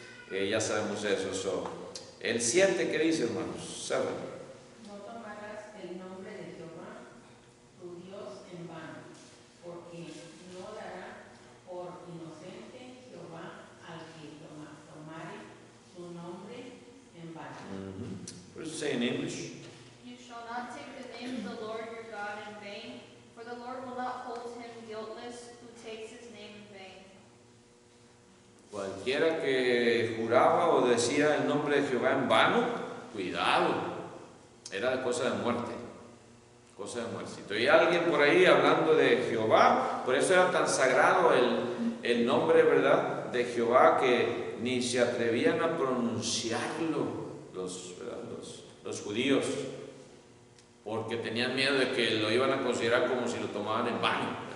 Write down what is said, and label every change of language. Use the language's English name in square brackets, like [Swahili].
[Spanish] Ya sabemos eso. El 7, ¿qué dice, hermanos? ¿Saben? No tomarás el nombre de Jehová, tu Dios, en vano, porque no dará por inocente Jehová al que tomare su nombre en vano. [English] What does it say in English? You shall not take the name of the Lord your God in vain, for the Lord will not hold him guiltless who takes his name in vain. [Spanish] Cualquiera que juraba o decía el nombre de Jehová en vano, cuidado, era cosa de muerte. Cosa de muerte. Si te oía alguien por ahí hablando de Jehová, por eso era tan sagrado el nombre, ¿verdad?, de Jehová, que ni se atrevían a pronunciarlo los judíos, porque tenían miedo de que lo iban a considerar como si lo tomaban en vano.